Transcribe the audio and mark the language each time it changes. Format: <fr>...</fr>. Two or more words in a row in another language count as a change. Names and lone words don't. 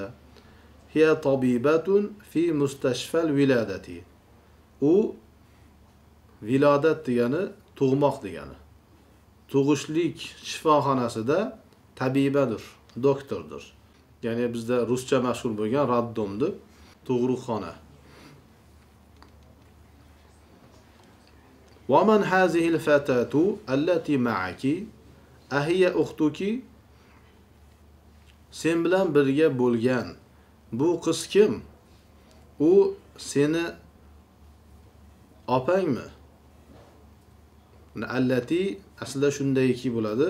<ar>هي طبيبة في مستشفى الولادة.</ar> <uz>U vilodat degani tug'moq degani. Tug'ishlik shifoxonasida tabibadir, doktordir. Ya'ni bizda ruscha mashhur bo'lgan raddomdir, tug'ruqxona.</uz> <ar>ومن هذه الفتاة التي معك? أهي أختك?</ar> <uz>Sen bilan birga bo'lgan bu qiz kim? U seni opangmi? Allati aslida shundayki bo'ladi.</uz>